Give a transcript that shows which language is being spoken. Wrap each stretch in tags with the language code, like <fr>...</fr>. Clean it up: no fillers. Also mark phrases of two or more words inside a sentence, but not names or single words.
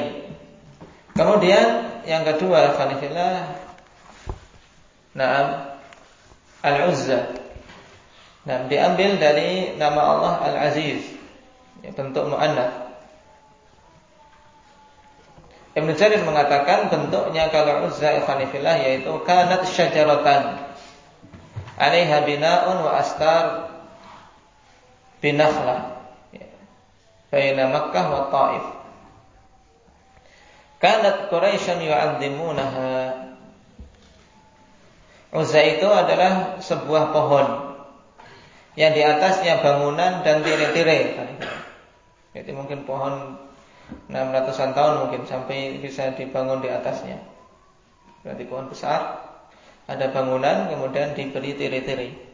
<id>Kemudian yang kedua, Khalifillah, Al-Uzza. Diambil dari nama Allah Al-Aziz, bentuk mu'annats. Ibnu Jarir mengatakan bentuknya kalau Uzza ikhwanifillah yaitu</id> <ar>كانت شجرة عليها بناء وأستار بنخلة بين مكة والطائف. كانت قريش يعظمونها.</ar> <id>Uzza itu adalah sebuah pohon yang di atasnya bangunan dan tirai-tirai. Jadi mungkin pohon 600-an tahun mungkin sampai bisa dibangun di atasnya. Berarti pohon besar, ada bangunan, kemudian diberi tirai-tirai.</id>